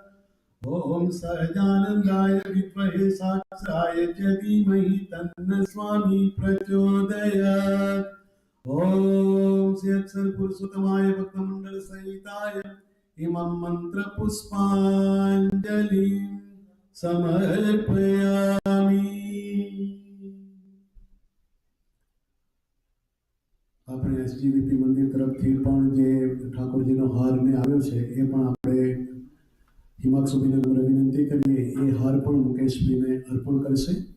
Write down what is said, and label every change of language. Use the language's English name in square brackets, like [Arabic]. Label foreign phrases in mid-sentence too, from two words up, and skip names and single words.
[Sanskrit] ओम सहजानंदाय विद्महे साक्षाय च धीमहि तन्न स्वामी प्रचोदयात्. ओम श्री अक्षर पुरुषोत्तमाय भक्तमंडल सहिताय इमं मंत्र पुष्पांजलि समर्पयामि. [Gujarati] આપણે એસજીવીપી મંદિર તરફથી પણ જે ઠાકોરજીનો હાર ને આવ્યો છે એ પણ આપણે હિમાક્ષુબેનને વિનંતી કરીએ એ હાર પણ મુકેશભાઈને અર્પણ કરશે.